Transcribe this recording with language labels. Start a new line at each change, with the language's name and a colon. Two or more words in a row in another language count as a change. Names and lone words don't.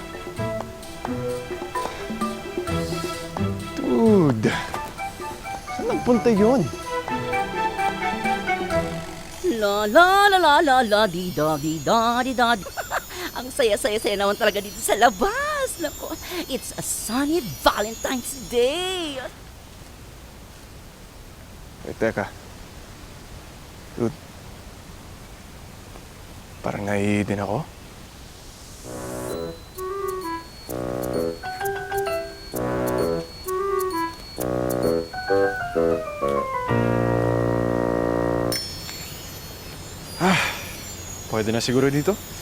Filipino: Dude, saan nagpunta yun? La la la la la la di da di da di da. Ang saya-saya-saya naman talaga dito sa labas. Nako,
English: it's a sunny Valentine's Day. Wait,
Filipino: teka. Dude, parang naiihi din ako. Pwede na siguro dito?